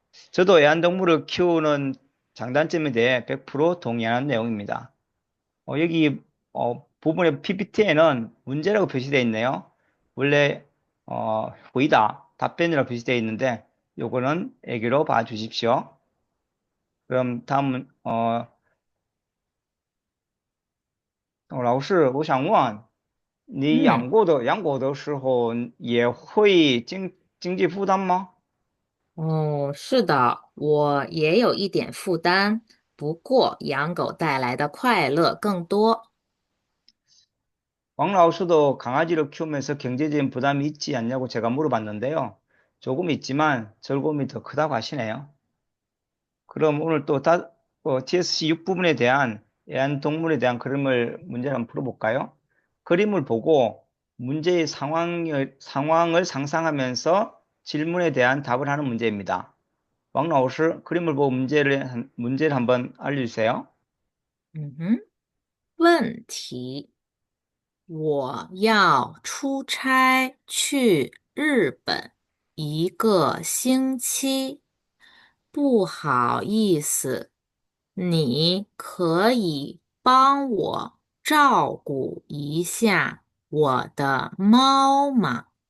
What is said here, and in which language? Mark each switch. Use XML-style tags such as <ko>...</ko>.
<ko>저도 애완동물을 키우는 장단점에 대해 100% 동의하는 내용입니다. 여기 부분의 PPT에는 문제라고 표시되어 있네요. 원래回答, 답변이라고 표시되어 있는데 요거는 애기로 봐 주십시오. 그럼 다음은</ko> <zh>老师，我想问，你嗯。养狗的时候也会经济负担吗？哦，是的，我也有一点负担，不过养狗带来的快乐更多。</zh> <ko>왕 라오스도 강아지를 키우면서 경제적인 부담이 있지 않냐고 제가 물어봤는데요. 조금 있지만 즐거움이 더 크다고 하시네요. 그럼 오늘 또 TSC 6부분에 대한 애완동물에 대한 그림을 문제를 한번 풀어볼까요? 그림을 보고 문제의 상황을 상상하면서 질문에 대한 답을 하는 문제입니다. 왕老师, 그림을 보고 문제를 한번 알려주세요.</ko> <zh>嗯哼，问题：我要出差去日本一个星期，不好意思，你可以帮我照顾一下我的猫吗？</zh>